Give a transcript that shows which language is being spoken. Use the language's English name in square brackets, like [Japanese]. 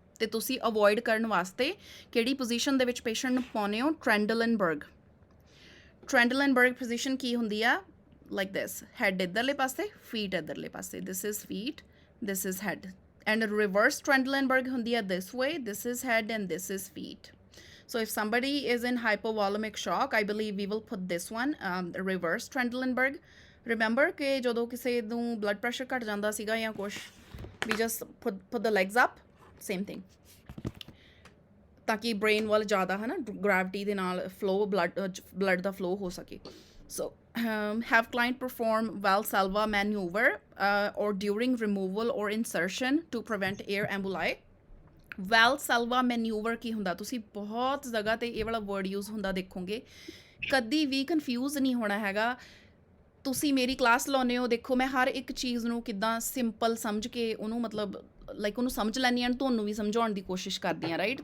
[Punjabi] ਅਤੇ ਤੁਸੀਂ ਅਵੋਇਡ ਕਰਨ ਵਾਸਤੇ ਕਿਹੜੀ ਪੋਜੀਸ਼ਨ ਦੇ ਵਿੱਚ ਪੇਸ਼ੈਂਟ ਨੂੰ ਪਾਉਂਦੇ ਹੋ, ਟ੍ਰੈਂਡਲਨਬਰਗ ਪੋਜੀਸ਼ਨ ਕੀ ਹੁੰਦੀ ਆ, ਲਾਈਕ ਦਿਸ, ਹੈਡ ਇੱਧਰਲੇ ਪਾਸੇ, ਫੀਟ ਇੱਧਰਲੇ ਪਾਸੇ, [English] this is feet, this is head, [Punjabi] and reverse ਟ੍ਰੈਂਡਲਨਬਰਗ ਹੁੰਦੀ ਆ [English] This way, this is head and this is feet. So if somebody is in hypovolemic shock, I believe we will put this one, reverse Trendelenburg. [Punjabi] Remember ਕਿ ਜਦੋਂ ਕਿਸੇ ਨੂੰ blood pressure ਘਟ ਜਾਂਦਾ ਸੀਗਾ ਜਾਂ ਕੁਛ, [English] we just put the legs up, same thing, [Punjabi] ਤਾਂ ਕਿ ਬ੍ਰੇਨ ਵੱਲ ਜ਼ਿਆਦਾ, ਹੈ ਨਾ, ਗ੍ਰੈਵਿਟੀ ਦੇ ਨਾਲ ਫਲੋ, ਬਲੱਡ ਦਾ ਫਲੋ ਹੋ ਸਕੇ। ਸੋ [English] Have client perform Valsalva maneuver or during removal or insertion to prevent air emboli. [Punjabi] Valsalva maneuver ਕੀ ਹੁੰਦਾ, ਤੁਸੀਂ ਬਹੁਤ ਜਗ੍ਹਾ ਤੇ ਇਹ ਵਾਲਾ ਵਰਡ ਯੂਜ਼ ਹੁੰਦਾ ਦੇਖੋਗੇ, ਕਦੀ ਵੀ ਕਨਫਿਊਜ਼ ਨਹੀਂ ਹੋਣਾ ਹੈਗਾ। ਤੁਸੀਂ ਮੇਰੀ ਕਲਾਸ ਲਾਉਂਦੇ ਹੋ, ਦੇਖੋ ਮੈਂ ਹਰ ਇੱਕ ਚੀਜ਼ ਨੂੰ ਕਿੱਦਾਂ ਸਿੰਪਲ ਸਮਝ ਕੇ ਉਹਨੂੰ ਮਤਲਬ ਲਾਈਕ ਉਹਨੂੰ ਸਮਝ ਲੈਂਦੀ ਹਾਂ, ਤੁਹਾਨੂੰ ਵੀ ਸਮਝਾਉਣ ਦੀ ਕੋਸ਼ਿਸ਼ ਕਰਦੀ ਹਾਂ, ਰਾਈਟ।